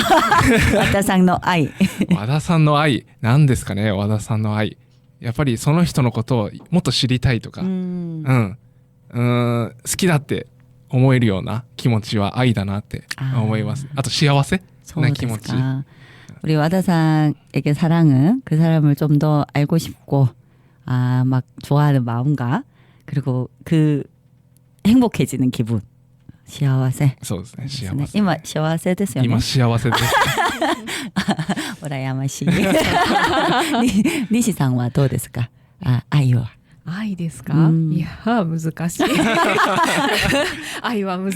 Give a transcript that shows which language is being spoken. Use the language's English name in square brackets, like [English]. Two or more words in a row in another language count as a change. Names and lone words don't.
[Japanese] 和田さんの愛。和田さんの愛何ですかね。和田さんの愛。やっぱりその人のことをもっと知りたいとか、好きだって思えるような気持ちは愛だなって思います。あと幸せな気持ち。 [Korean] 우리 와다상에게 사랑은 그 사람을 좀 더 알고 싶고 막 좋아하는 마음과 그리고 그 행복해지는 기분. [Japanese] 幸せ。そうですね。幸せ。今幸せですよね。今幸せです。羨ましい。西さんはどうですか。愛は。愛ですか。いや難しい。愛は難しい。